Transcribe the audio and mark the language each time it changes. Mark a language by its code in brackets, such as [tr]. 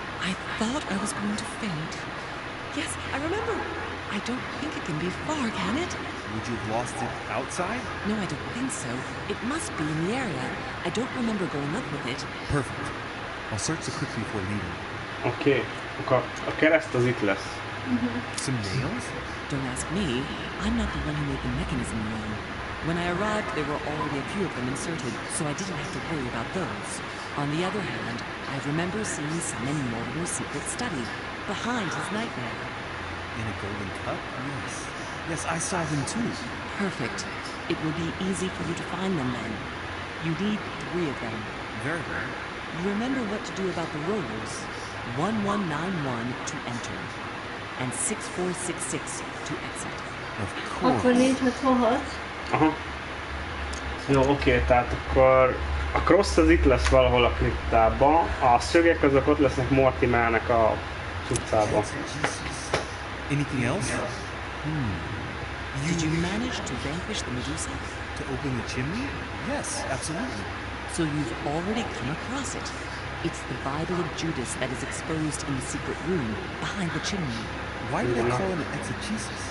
[en] I thought I was going to faint. Yes, I remember. I don't think it can be far, can it? Would you have lost it outside? No, I don't think so. It must be in the area. I don't remember going up with it. Perfect. I'll search the crypt before leaving. [hu] Oké, akkor a kereszt az itt lesz. [en] Some nails? Don't ask me. I'm not the one who made the mechanism wrong. When I arrived, there were already a few of them inserted, so I didn't have to worry about those. On the other hand, I remember seeing some in Mortimer's secret study, behind his nightmare. In a golden cup? Yes. Yes, I saw them too. Perfect. It will be easy for you to find them then. You need 3 of them. Very well. You remember what to do about the rollers. 1191 to enter, and 6466 to exit. Of course. [hu] Akkor 466. Aha. Jó, oké, tehát akkor a cross az itt lesz valahol a kriptában, a szögek azok ott lesznek Mortimernek a utcában. [en] Anything else? Did you manage to vanquish the Medusa? To open the chimney? Yes, absolutely. So you've already come across it. It's the Bible of Judas that is exposed in the secret room behind the chimney. Why do they call it an exegesis?